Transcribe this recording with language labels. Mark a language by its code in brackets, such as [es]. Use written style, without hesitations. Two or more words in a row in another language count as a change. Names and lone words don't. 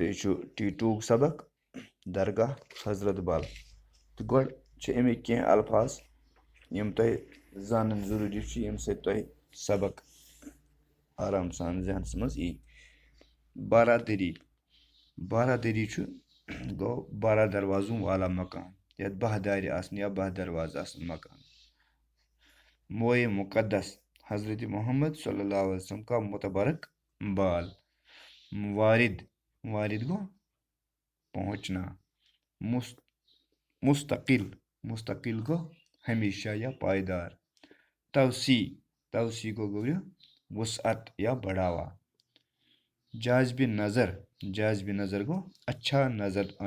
[ks] یہِ چھُ ٹی2 سبق درگاہ حضرت بل تہٕ گۄڈٕ چھِ اَمِکۍ کینٛہہ الفاظ یِم تۄہہِ زانٕنۍ ضروٗری چھِ ییٚمہِ سۭتۍ تۄہہِ سبق آرام سان ذہنَس منٛز یی بارادٔری بارادٔری چھُ گوٚو [ur] 12 دروازوں والا مکان [ks] یَتھ 12 دارِ آسن یا 12 دروازٕ آسن مکان [ur] موئے مقدس حضرت محمد صلی اللہ علیہ وسلم کا متبرک بال [ks] وارد وارد گو پہنچنا [ur] مستقل مستقل گو ہمیشہ یا پائیدار توسیع توسیع کو گو وسعت یا بڑھاوا جاذب نظر جاذب نظر گو اچھا نظر